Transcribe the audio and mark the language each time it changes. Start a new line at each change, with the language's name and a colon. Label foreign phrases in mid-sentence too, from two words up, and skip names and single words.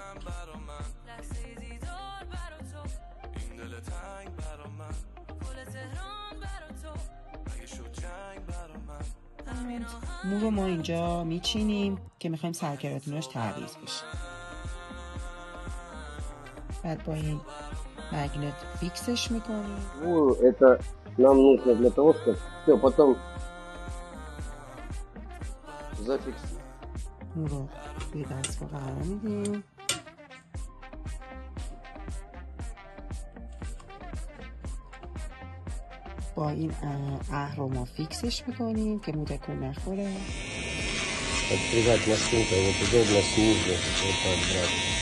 Persian: مو رو ما اینجا میچینیم که میخوایم سرکراتیناش تعویض بشه. بعد با این مگنت فیکسش میکنیم.
Russian: Ну, это нам нужно для того, чтобы все потом зафиксировать.
Persian: مو رو توی دستگاه قرار میدیم. با این اهر رو ما فیکسش میکنیم که مو تکون نخوره.
Russian: Отпрягать машинкой вот удобно снизу. Вот так брать.